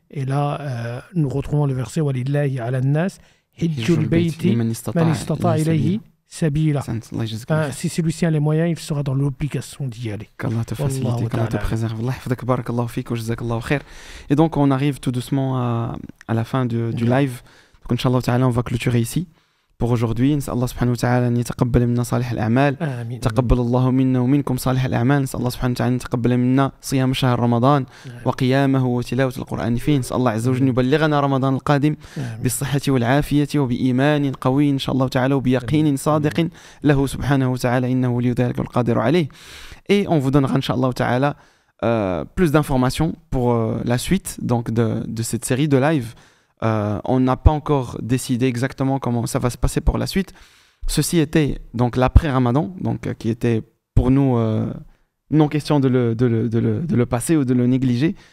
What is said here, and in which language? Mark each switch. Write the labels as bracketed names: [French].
[French] Et là, nous retrouvons le verset « [Arabic] Walillahi ala nas, hijjul bayti man istata ilayhi sabila ». [French] Si celui-ci a les moyens, il sera dans l'obligation d'y aller. Qu'Allah te facilite, qu'Allah te préserve. [Arabic] Allah yafdak barakallahu fik wa jazakallahu khair. [French] Et donc, on arrive tout doucement à la fin du live. Donc, Inch'Allah ta'ala, on va clôturer ici. Pour aujourd'hui, [Arabic] نسأل الله سبحانه وتعالى أن يتقبل منا صالح الأعمال. تقبل الله منا ومنكم صالح الأعمال. نسأل الله سبحانه وتعالى أن يتقبل منا صيام شهر رمضان وقيامه وتلاوة القرآن فيه. نسأل الله عز وجل يبلغنا رمضان القادم بالصحة والعافية وبإيمان قوي إن شاء الله تعالى وبيقين صادق له سبحانه وتعالى إنه ولي ذلك والقادر عليه. [French] Et on vous donnera [Arabic] إن شاء الله تعالى [French] plus d'informations pour la suite donc de cette série de live. On n'a pas encore décidé exactement comment ça va se passer pour la suite. Ceci était donc l'après-Ramadan, donc qui était pour nous non question de le passer ou de le négliger.